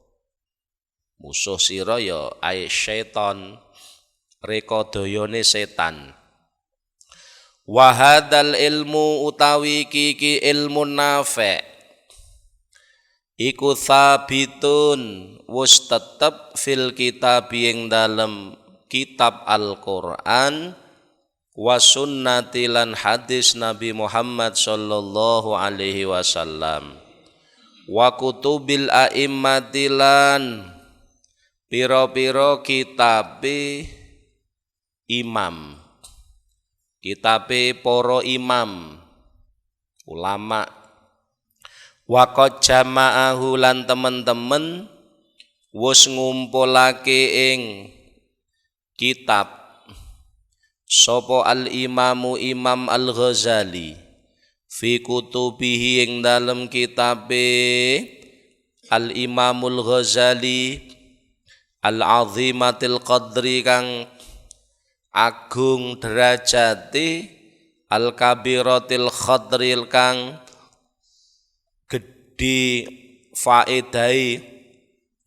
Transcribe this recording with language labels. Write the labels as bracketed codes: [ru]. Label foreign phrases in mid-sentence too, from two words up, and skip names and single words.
[jv] ya [ar] أي الشيطان [jv] reka dayane setan [ar] وهذا العلم [jv] utawi iki ilmu nafi' iku sabitun wis tetep [ar] في الكتاب [jv] ing dalem kitab Al-Qur'an [ar] والسنة [jv] lan hadis Nabi Muhammad [ar] صلى الله عليه وسلم وكتب الأئمة [jv] lan pira-pira kitabe imam kitabe para imam ulama [ar] وقد جمعه [jv] lan temen-temen wis ngumpulake ing kitab sapa al-imamu Imam Al-Ghazali [ar] في كتبه [jv] ing dalem kitabe Al-Imamul Ghazali [ar] العظيمة القدر [jv] kang agung derajati [ar] الكبيرة الخطر [jv] kang gedhi faedai